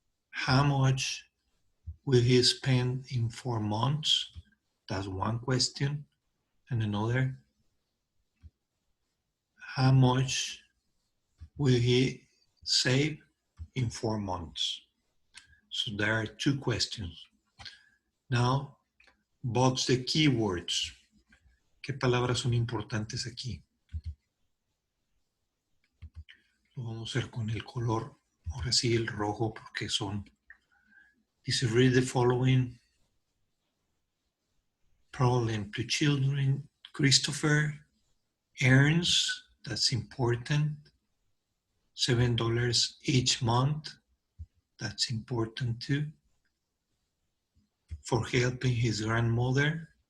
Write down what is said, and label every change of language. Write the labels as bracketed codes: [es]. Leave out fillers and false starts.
[en] How much will he spend in 4 months? That's one question. And another, how much will he save in 4 months? So there are two questions. Now, box the keywords. [es] ¿Qué palabras son importantes aquí? Lo vamos a hacer con el color, ahora sí el rojo, porque son. [en] Dice, read the following problem to children. Christopher earns, that's important, $7 each month, that's important too, for helping his grandmother.